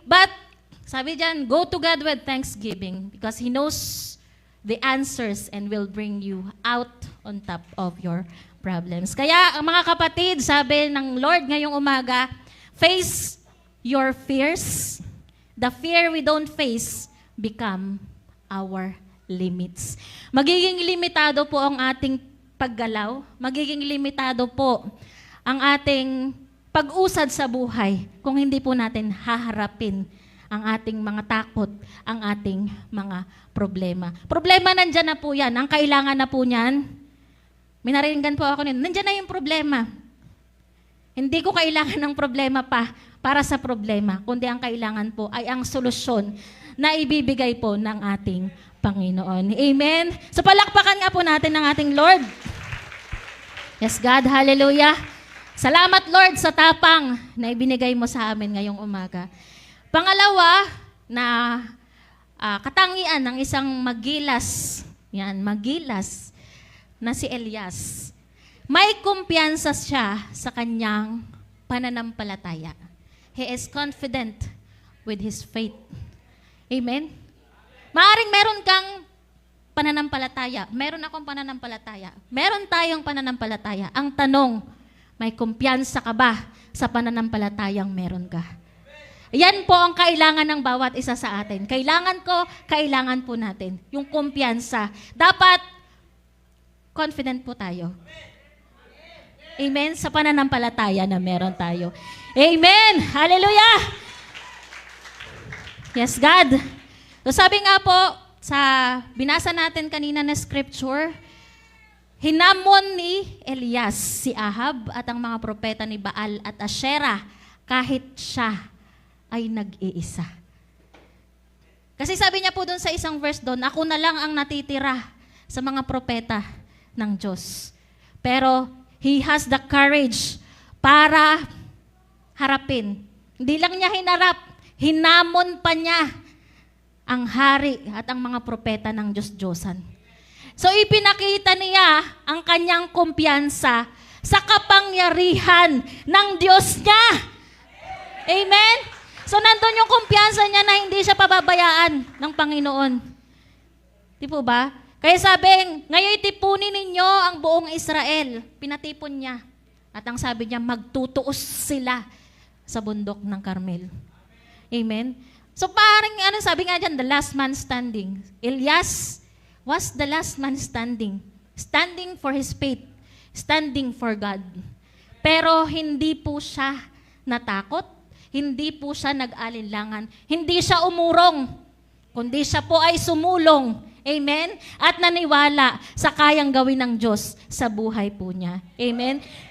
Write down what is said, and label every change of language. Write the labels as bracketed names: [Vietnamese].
[English] But, [Filipino] sabi dyan, [English] go to God with thanksgiving because He knows the answers and will bring you out on top of your problems. [Filipino] Kaya, ang mga kapatid, sabi ng Lord ngayong umaga, [English] face your fears. The fear we don't face become our limits. [Filipino] Magiging limitado po ang ating paggalaw. Magiging limitado po ang ating pag-usad sa buhay kung hindi po natin haharapin ang ating mga takot, ang ating mga problema. Problema nandyan na po yan. Ang kailangan na po niyan, minaringgan po ako nito, nandyan na yung problema. Hindi ko kailangan ng problema pa para sa problema, kundi ang kailangan po ay ang solusyon na ibibigay po ng ating Panginoon. Amen? So palakpakan nga po natin ng ating Lord. [English] Yes, God. [Filipino] Hallelujah. Salamat, Lord, sa tapang na ibinigay mo sa amin ngayong umaga. Pangalawa, na katangian ng isang magilas, magilas, na si Elias. May kumpiyansa siya sa kanyang pananampalataya. [English] He is confident with his faith. [Filipino] Amen? Maaring meron kang pananampalataya. Meron akong pananampalataya. Meron tayong pananampalataya. Ang tanong, may kumpiyansa ka ba sa pananampalatayang meron ka? Yan po ang kailangan ng bawat isa sa atin. Kailangan ko, kailangan po natin. Yung kumpiyansa. Dapat confident po tayo. Amen? Sa pananampalataya na meron tayo. Amen! Hallelujah! [English] Yes, God. [Filipino] So sabi nga po, sa binasa natin kanina na scripture, hinamon ni Elias si Ahab at ang mga propeta ni Baal at Asherah kahit siya ay nag-iisa. Kasi sabi niya po doon sa isang verse doon, ako na lang ang natitira sa mga propeta ng Diyos. [English] Pero he has the courage [Filipino] para harapin. Hindi lang niya hinarap, hinamon pa niya ang hari at ang mga propeta ng Diyos-Diyosan. So ipinakita niya ang kanyang kumpiyansa sa kapangyarihan ng Diyos niya. Amen? So nandun yung kumpiyansa niya na hindi siya pababayaan ng Panginoon. Di po ba? Kaya sabi, ngayon tipunin ninyo ang buong Israel. Pinatipon niya. At ang sabi niya, magtutuos sila sa bundok ng Carmel. Amen? So parang sabi nga dyan, [English] the last man standing. Elias was the last man standing. Standing for his faith. Standing for God. [Filipino] Pero hindi po siya natakot. Hindi po siya nag-alinlangan. Hindi siya umurong. Kundi siya po ay sumulong. Amen? At naniwala sa kayang gawin ng Diyos sa buhay po niya. Amen?